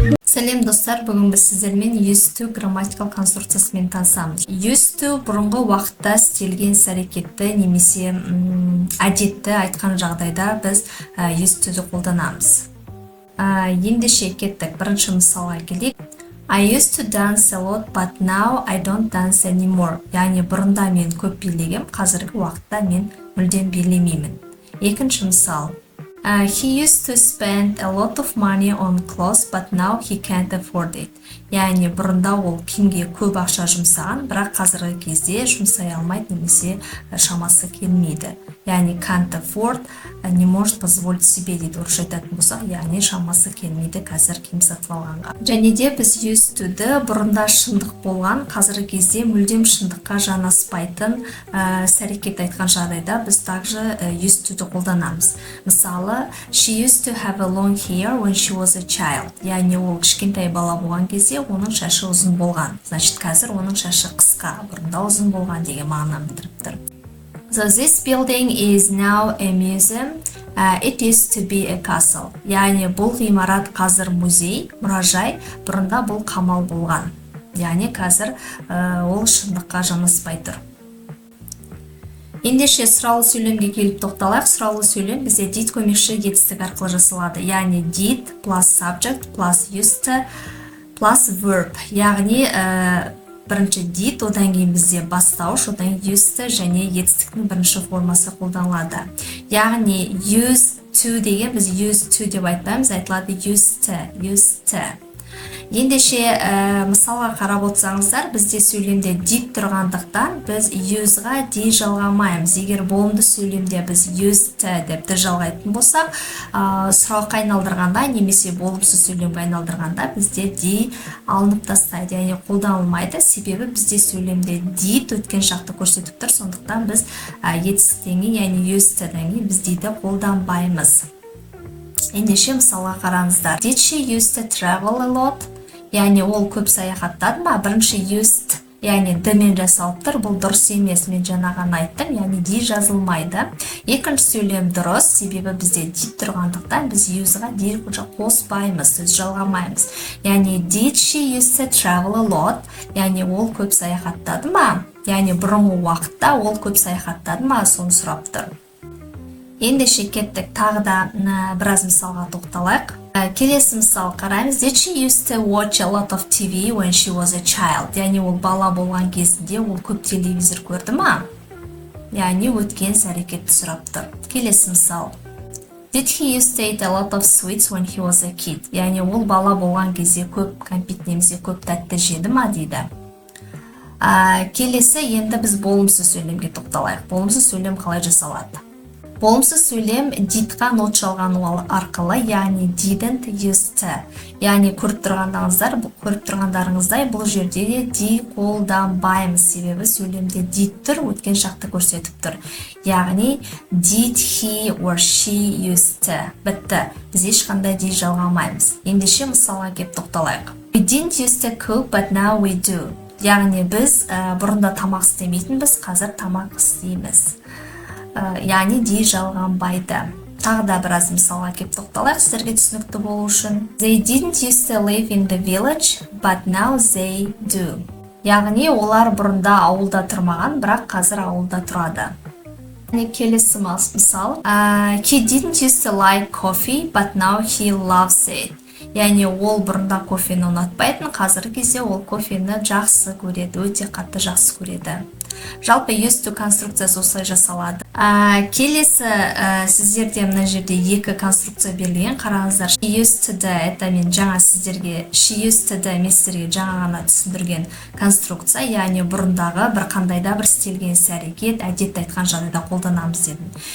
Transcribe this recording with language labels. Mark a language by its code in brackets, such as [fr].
[kk] Сәлем достар, бүгін біз сіздермен used to грамматикал конструкциясымен танысамыз. Used to бұрынғы уақытта істелген іс-әрекетті немесе әдетті айтқан жағдайда біз used to қолданамыз. Ендеше кеттік, бірінші мысалға келейік. [en] I used to dance a lot, but now I don't dance anymore. [kk] Яғни бұрында мен көп билегем, қазіргі уақытта мен мүлдем билемеймін. Екінші мысал. [en] He used to spend a lot of money on clothes, but now he can't afford it. [kk] Яғни бұрында ол киімге көп ақша жұмсаған, бірақ қазіргі кезде жұмсай алмайды немесе шамасы келмейді. Яғни can't afford, [ru] не может позволить себе [kk] дейді орысша айтатын болсақ, яғни шамасы келмейді қазір киім сатып алғанға. Және де біз used to-ді бұрында шындық болған, қазіргі кезде мүлдем шындыққа жанаспайтын іс-әрекет айтқан жағдайда біз также used to-ді қолданамыз. [en] Мысалы, she used to have a long hair when she was a child. [kk] Яғни ол кішкентай бала болған кезде оның шашы ұзын болған. Значит, қазір оның шашы қысқа, бұрында ұзын болған деген мағынаны білдіріп тұр. [en] So this building is now a museum. It used to be a castle. [kk] Яғни бұл ғимарат қазір музей, мұражай, бұрында бұл қамал болған. Яғни қазір ол шындыққа жанаспай тұр. Ендеше сұраулы сөйлемге келіп тоқталайық. Сұраулы сөйлем бізде did көмекші етістік арқылы жасалады. [en] Яғни did plus subject plus used to plus verb. [kk] Яғни бірінші did, одан кейін бізде бастауыш, одан used to және етістіктің бірінші формасы қолданылады. Яғни used to деген біз used to деп айтпаймыз, айтылады used to. Ендеше мысалға қарап отырсаңыздар, бізде сөйлемде did тұрғандықтан біз use-ға ді жалғамаймыз. Егер болымды сөйлемде біз used to деп ді жалғайтын болсақ, сұраққа айналдырғанда немесе болымсыз сөйлемге айналдырғанда бізде ді алынып тастайды, яғни қолданылмайды. Себебі бізде сөйлемде did өткен шақты көрсетіп тұр, сондықтан біз етістіктен кейін, яғни used to-дан кейін біз диді қолданбаймыз. Ендеше мысалға қараңыздар. [en] Did she used to travel a lot? [kk] Яғни ол көп саяхаттады ма? Бірінші used, яғни д-мен жасалып тұр. Бұл дұрыс емес, мен жаңағын айттым, яғни ди жазылмайды. Екінші сөйлем дұрыс, себебі бізде did тұрғандықтан біз use-ға ди қоспаймыз, сөз жалғамаймыз. [en] Яғни did she used to travel a lot? [kk] Яғни ол көп саяхаттады ма? Яғни бұрынғы уақытта ол көп саяхаттады ма? Соны сұрап тұр. Ендеше кеттік, тағы да біраз мысалға тоқталайық. Келесі мысал қараймыз. [en] Did she used to watch a lot of TV when she was a child? [kk] Яғни ол бала болған кезінде ол көп телевизор көрді ма? Яғни өткен іс-әрекетті сұрап тұр. Келесі мысал. [en] Did he used to eat a lot of sweets when he was a kid? [kk] Яғни ол бала болған кезде көп кәмпит немесе көп тәтті жеді ма дейді. Келесі, енді біз болымсыз сөйлемге тоқталайық. Болымсыз сөйлем қалай жасалады? Болымсыз сөйлем did-ға нот жалғану арқылы, яғни didn't used to. Яғни көріп тұрғандарыңыздай бұл жерде де ди қолданбаймыз, себебі сөйлемде did тұр, өткен шақты көрсетіп тұр. [en] Яғни did he or she used to. [kk] Бітті. Біз ешқандай ди жалғамаймыз. Ендеше мысалға кеп тоқталайық. [en] We didn't used to cook, but now we do. [kk] Яғни біз бұрында тамақ істемейтінбіз, қазір тамақ істейміз. Яғни ди жалғанбайды. Тағы да біраз мысалға кеп тоқталайық, сіздерге түсінікті болу үшін. [en] They didn't used to live in the village, but now they do. [kk] Яғни олар бұрында ауылда тұрмаған, бірақ қазір ауылда тұрады. Келесі мысал. [en] He didn't used to like coffee, but now he loves it. [kk] Яғни ол бұрында кофені ұнатпайтын, қазіргі кезде ол кофені жақсы көреді, өте қатты жақсы көреді. Жалпы used to конструкциясы осылай жасалады. Келесі сіздерде мына жерде екі конструкция берілген. Қараңыздар. She used to-ді, это мен жаңа сіздерге she used to-ді мен сіздерге жаңа ғана түсіндірген конструкция, яғни бұрындағы бір қандайда бір істелген іс-әрекет, әдетті айтқан жағдайда қолданамыз дедім.